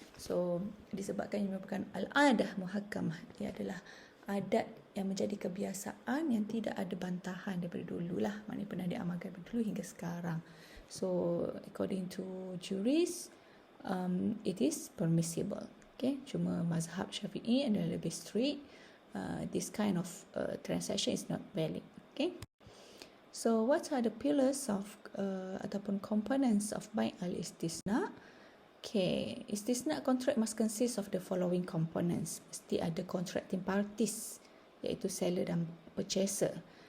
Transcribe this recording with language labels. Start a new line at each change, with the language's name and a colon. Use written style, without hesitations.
Malay: So disebabkan ini merupakan al-adah muhakkamah, ia adalah adat yang menjadi kebiasaan yang tidak ada bantahan daripada dulu lah, maknanya pernah diamalkan daripada dulu hingga sekarang.
English: So according to jurists, it is permissible.
Malay: Okay, cuma mazhab Syafi'i adalah lebih strict.
English: This kind of transaction is not valid. Okay, so what are the pillars of ataupun components of bai' al-istisna? Okay, istisna contract must consist of the following components.
Malay: Mesti ada
English: contracting parties,
Malay: iaitu seller dan purchaser.